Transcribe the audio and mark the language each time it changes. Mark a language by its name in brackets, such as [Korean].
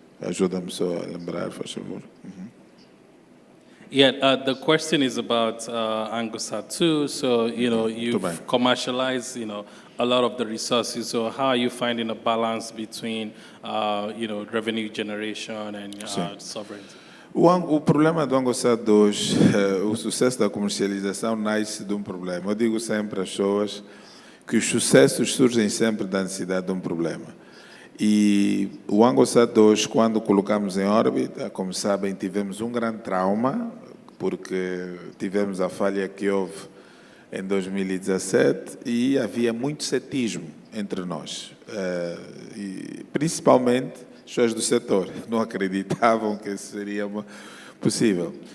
[Portuguese] Ajuda-me só a lembrar, faz favor. [English] Yeah, the question is about ANGOTIC 2. So, you've commercialized, a lot of the resources. So how are you finding a balance between, revenue generation and sovereignty? [Portuguese] O problema do ANGOTIC 2, o sucesso da comercialização nasce de um problema. Eu digo sempre às pessoas que os sucessos surgem sempre da necessidade de um problema. E o ANGOTIC 2, quando colocamos em órbita, como sabem, tivemos um grande trauma, porque tivemos a falha que houve em 2017 e havia muito cetismo entre nós, e principalmente as pessoas do setor não acreditavam que isso seria possível.